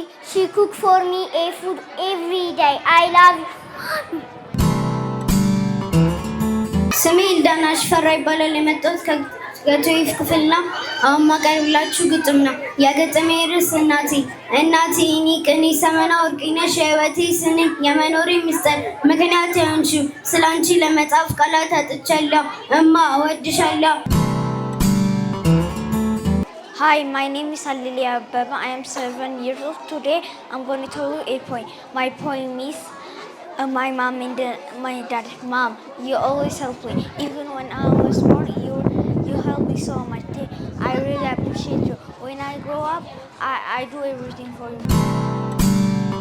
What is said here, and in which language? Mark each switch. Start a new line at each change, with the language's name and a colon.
English: She cook for me a food every day. I love you.
Amharic: ስሜ ዳናሽ ፈራ ይባላል። የመጣሁት ከገቶይፍ ክፍል ነው። አሁን ማቀርብላችሁ ግጥም ነው። የግጥሜ ርዕስ እናቴ እኔ ቅኔ ሰመና ወርቄ ነሽ የሕይወቴ ስንኝ የመኖሬ ምስጢር ምክንያት የሆንሽው ስላንቺ ለመጻፍ ቃላት አጥቻለሁ። እማ እወድሻለሁ።
English: Hi, my name is Alilia Ababa. I am 7 years old. Today I'm going to tell you a poem. My poem is my mom and my dad. Mom, you always help me. Even when I was small, you helped me so much. I really appreciate you. When I grow up, I do everything for you.